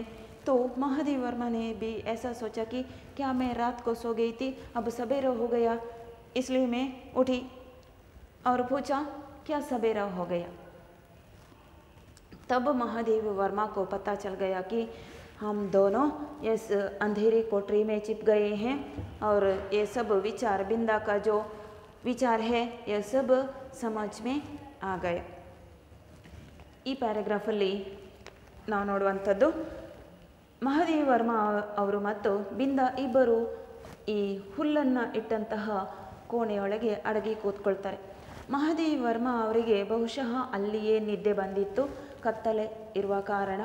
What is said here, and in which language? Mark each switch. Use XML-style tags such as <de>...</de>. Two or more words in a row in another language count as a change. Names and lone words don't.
<hi>तो महादेवी वर्मा ने भी ऐसा सोचा कि क्या मैं रात को सो गई थी, अब सवेरा हो गया, इसलिए मैं उठी और पूछा क्या सवेरा हो गया। तब महादेवी वर्मा को पता चल गया कि हम दोनों इस अंधेरी कोठरी में छिप गए हैं और ये सब विचार, बिंदा का जो विचार है यह सब समझ में आ गए।</hi> <kn>ಈ ಪ್ಯಾರಾಗ್ರಾಫಲ್ಲಿ ನಾವು ನೋಡುವಂಥದ್ದು ಮಹಾದೇವಿ ವರ್ಮ ಅವರು ಮತ್ತು ಬಿಂದ ಇಬ್ಬರು ಈ ಹುಲ್ಲನ್ನು ಇಟ್ಟಂತಹ ಕೋಣೆಯೊಳಗೆ ಅಡಗಿ ಕೂತ್ಕೊಳ್ತಾರೆ. ಮಹಾದೇವಿ ವರ್ಮ ಅವರಿಗೆ ಬಹುಶಃ ಅಲ್ಲಿಯೇ ನಿದ್ದೆ ಬಂದಿತ್ತು, ಕತ್ತಲೆ ಇರುವ ಕಾರಣ.</kn>